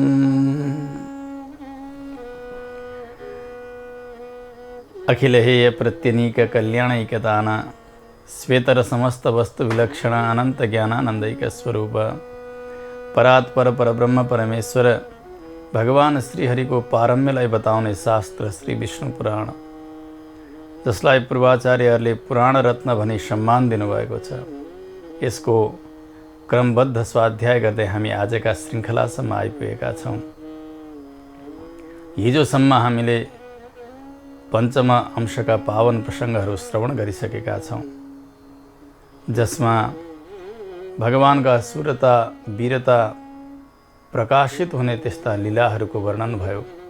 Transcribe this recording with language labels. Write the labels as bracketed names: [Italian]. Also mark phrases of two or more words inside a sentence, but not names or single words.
[Sanskrit] अखिलहेय प्रत्यनीक कल्याणैकदान श्वेतर समस्त वस्तु विलक्षण अनंत ज्ञानानंदैक स्वरूप परात्पर परब्रह्म परमेश्वर भगवान श्री हरि [Nepali] को पारम्यलाई बताउने शास्त्र श्री विष्णु पुराण, जसलाई पूर्वाचार्यहरूले पुराण रत्न भनी सम्मान दिनुभएको छ। यसको क्रमबद्ध स्वाध्याय गर्दै हामी आजका श्रृङ्खलासम्म आइपुगेका छौँ। हिजोसम्म हामीले पञ्चम अंशका पावन प्रसङ्गहरू श्रवण गरिसकेका छौँ, जसमा भगवानका शूरता वीरता प्रकाशित हुने त्यस्ता लीलाहरूको वर्णन भयो।